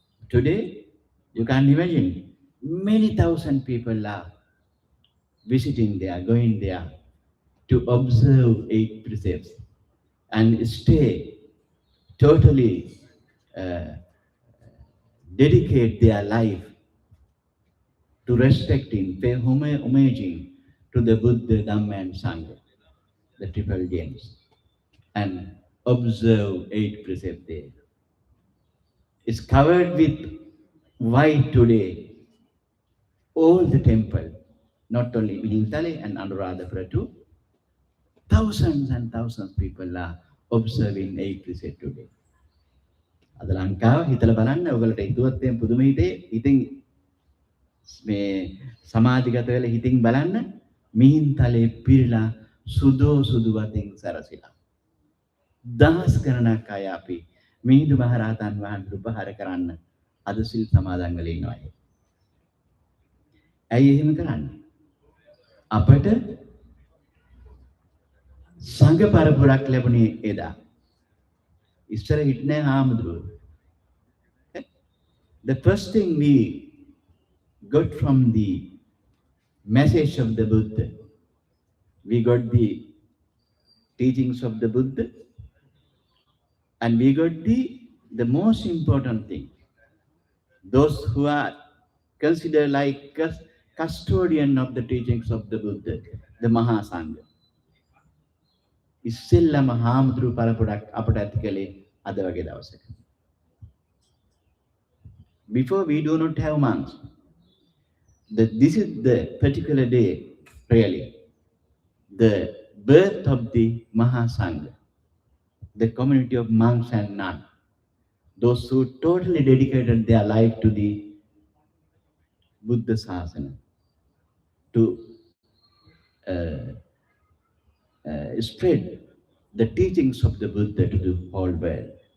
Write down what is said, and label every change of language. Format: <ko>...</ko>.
<en>Today, you can't imagine, many thousand people are visiting there, going there to observe 8 precepts and stay totally dedicate their life to respecting, pay homaging to the Buddha, Dhamma and Sangha, the triple gems, and observe 8 precepts there. It's covered with white today, all the temple, not only Mihintale and Anuradhapura too, thousands and thousands of people are observing electricity today.</en> <si>අද ලංකාව හිතලා බලන්න ඔයගලට හිතුවත් එම් පුදුම හිතේ ඉතින් මේ සමාධිගත වෙලා හිතින් බලන්න මිහින් තලේ පිරලා සුදෝ සුදු වතින් සැරසිලා දහස් ගණනක් අය අපි මිහිඳු මහරහතන් වහන්සේ උපහාර කරන්න අද සිල් සමාදන් වෙලා ඉන්නවා. ඇයි එහෙම කරන්නේ? අපට සංඝ පරපුරක් ලැබුණේ එදා. ඉස්සර හිටනේ හාමුදුරුවෝ.</si> <en>The first thing we got from the message of the Buddha, we got the teachings of the Buddha, and we got the most important thing, those who are considered like custodian of the teachings of the Buddha, the Mahasangha.</en> <si>ඉස්සෙල්ලම හාමුදුරු පරපුරක් අපට ඇති කළේ අද වගේ දවසක.</si> <en>Before we do not have monks. This is the particular day, really, the birth of the Mahasangha, the community of monks and nuns, those who totally dedicated their life to the Buddha Sasana, to spread the teachings of the Buddha to the whole world.</en>